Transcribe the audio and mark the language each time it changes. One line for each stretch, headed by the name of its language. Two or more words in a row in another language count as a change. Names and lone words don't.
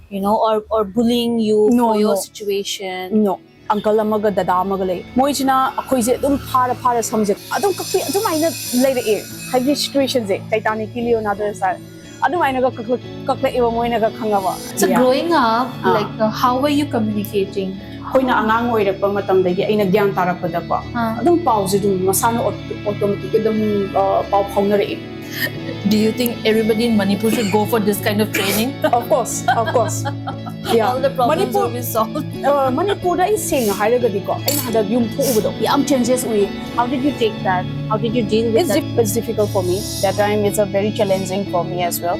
English: or bullying you No, for your no. situation? No.
Manipuri: Uncle amaga dada amaga lay. Moijina akoise dum para samje. Adum kakpi adum aina lay re.
English: Hybrid situation
Manipuri: je. Titanic Leonardo sa. Adum aina ga kakle iwa moina ga khangaba.
English: So growing up, how were you communicating?
Manipuri: Koina angang oirakpa matamdagi aina gyan tarakpada ko. Adum pause dum masano automatic dum pau phaunare.
English: Do you think everybody in Manipur should go for this kind of training? Of course. Yeah. All the problems will be solved.
Manipuri: Manipur da
English: is saying
Manipuri: hairagadi ko. Aina hada yung puudo. Yam changes we.
English: How did you take that? How did you deal with that? It's difficult for me. That time it's a very challenging for me as well.